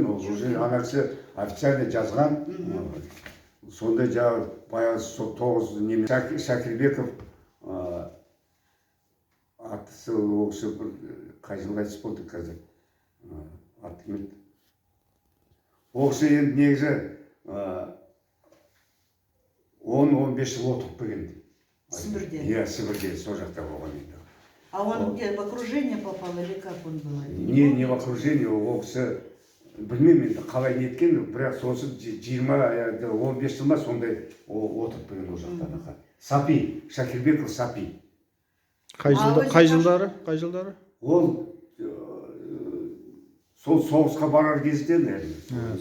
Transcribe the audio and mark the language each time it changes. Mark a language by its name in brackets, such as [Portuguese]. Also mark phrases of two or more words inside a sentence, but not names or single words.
[Kazakh] ол уже ана кісі официально жазған. Сондай жаңағы баяғы сол 9 неме Шакирбеков аты ол кісі бір қай жылы қайтыс болды қазір аты кім еді. Ол кісі енді негізі 10-15 жыл отырып келген. Сібірде? Иә, Сібірде, сол жақта болған енді. [Russian] А он где, в окружение попал или как он был? Не в окружение, [Kazakh] ол кісі білмеймін енді қалай неткен, бірақ сосы 20-15 жыл ма сондай отырып келген ол жақта. Сапи, Шакирбеков Сапи. Қай жылдары? Ол сол соғысқа барар кезде, наверное.